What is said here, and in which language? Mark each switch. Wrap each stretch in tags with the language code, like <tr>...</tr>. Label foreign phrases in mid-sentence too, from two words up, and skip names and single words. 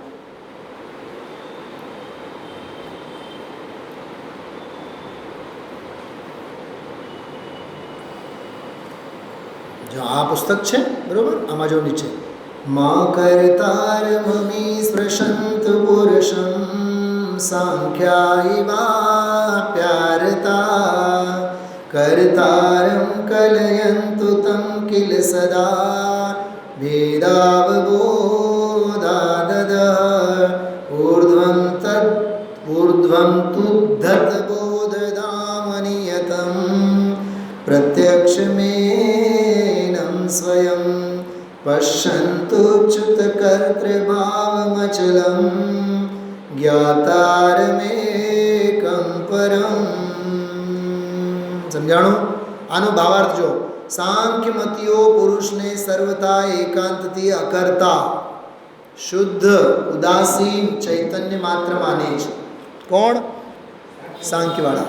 <gu>જો આ પુસ્તક છે બરોબર, આમાં જો નીચે માં</gu> <sa>કર્તારમમી સ્પૃશંત પુરુષમ સાંખ્યાયવાપ્યારતા કર્તારમ કલયંતુ તમ કિલ સદા વેદાવબોધાદદ ઊર્ધ્વં તદ ऊर्ध्वं तुद्धतबोधदामनियतं प्रत्यक्षमेनं स्वयं पश्यन्तुच्युतकर्तृभावमचलं ज्ञातारमेकं परम्.</sa> <gu>સમજાણું? આનો ભાવાર્થ જો. સાંખ્યમતીઓ પુરુષને સર્વથા એકાંતથી અકર્તા, શુદ્ધ, ઉદાસીન, ચૈતન્ય માત્ર માને છે. કોણ? સાંખ્યવાળા.</gu>